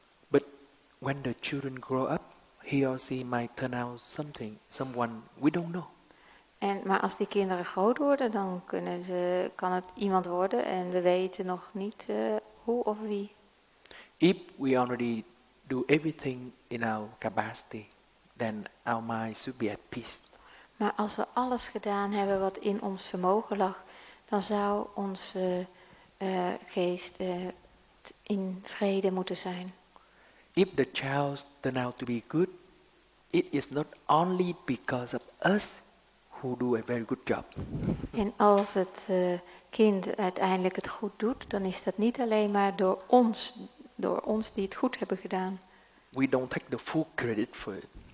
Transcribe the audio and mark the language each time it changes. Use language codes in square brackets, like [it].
[en] But when the children grow up, he or she might turn out someone we don't know. [nl] Maar als die kinderen groot worden, dan kan het iemand worden en we weten nog niet hoe of wie. [en] If we already do everything in our capacity, then our mind should be at peace. [nl] Maar als we alles gedaan hebben wat in ons vermogen lag, dan zou onze geest in vrede moeten zijn. [en] If the child turn out to be good, it is not only because of us who do a very good job. [nl] En als het kind uiteindelijk het goed doet, dan is dat niet alleen maar door ons die het goed hebben gedaan. [en] We don't take the full credit for it.